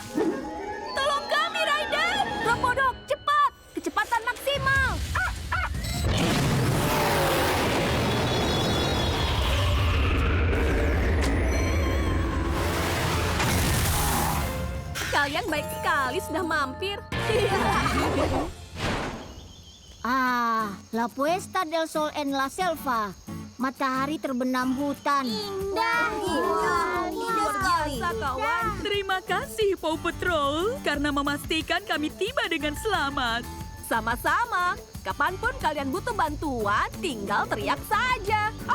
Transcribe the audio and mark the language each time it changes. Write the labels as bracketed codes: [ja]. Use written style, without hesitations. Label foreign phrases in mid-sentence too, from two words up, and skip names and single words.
[id] Tolong kami, Ryder! Robodog, cepat! Kecepatan maksimal! Kalian baik sekali sudah mampir. [es] La Puesta del Sol en la Selva. [id] Matahari terbenam hutan. Indah. Luar biasa, kawan. terima kasih Paw Patrol karena memastikan kami tiba dengan selamat. Sama-sama. Kapanpun kalian butuh bantuan, tinggal teriak saja.